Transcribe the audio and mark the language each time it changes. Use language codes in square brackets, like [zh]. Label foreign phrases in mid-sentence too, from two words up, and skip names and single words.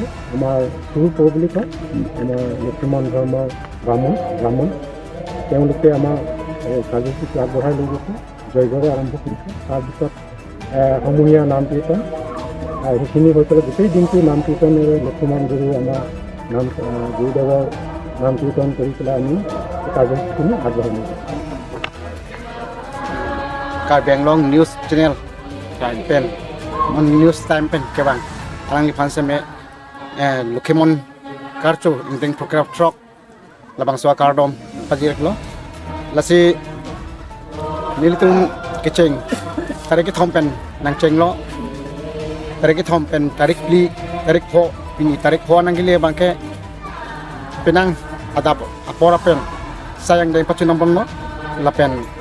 [as] আমাৰ গুৰু পৌ বুলি কয়, আমাৰ লক্ষীমন ধৰ্মৰ ব্ৰাহ্মণ তেওঁলোকে আমাৰ কাৰ্যসূচীটো আগবঢ়াই লৈ গৈছে, জয়ৰে আৰম্ভ কৰিছে। তাৰপিছত সমূহীয়া নাম কীৰ্তন সেইখিনি হৈ পেলাই গোটেই দিনটো নাম কীৰ্তনেৰে লক্ষীমন গুৰু আমাৰ গুৰুদেৱৰ নাম কীৰ্তন কৰি পেলাই আমি কাৰ্যসূচীখিনি আগবঢ়াই নিছোঁ। [mjw] Karbi Anglong News Channel Pen on News Time Pen Kebang Alang Lipan Seme Lukimon Karchu Inding Program Truck Labang Swa Kardom Pajir Lo Lasi Nilitum Kecheng Tarik Thompen Nang Cheng Lo Tarik Thompen Tarik Li Tarik Po Pini Tarik Po Nangile Bangke Penang Adap Apora Pen Sayang Deng Pachunambon Lo Lapen